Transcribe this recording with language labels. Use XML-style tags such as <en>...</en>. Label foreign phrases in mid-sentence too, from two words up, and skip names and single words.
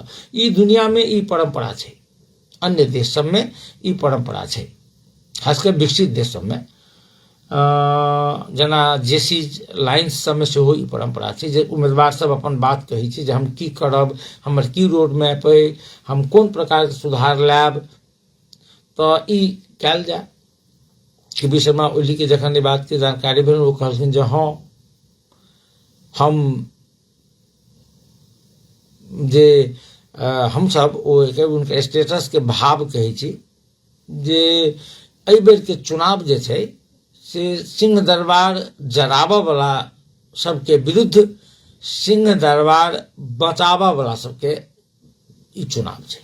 <mai>ई दुनिया में ई परंपरा छै, अन्य देश सब में ई परंपरा छै, खासकर विकसित देश सब में जना जेसी लाइन्स सब में सेहो ई परंपरा छै जे उम्मीदवार सब अपन बात कहै छै जे हम की करब, हमर की रोड मैप अइ, हम कोन प्रकार के सुधार लायब, तो ई कयल जाय। केपी शर्मा ओली के जखन ई बात के जानकारी भेल वो कहलखिन जे हाँ हम जे हम सब उनके स्टेटस के भाव कहै छी जे एहि बेर के चुनाव जे छै से सिंह दरबार जराबऽ वाला सबके विरुद्ध सिंह दरबार बचाबऽ वाला सबके ई चुनाव छै।</mai>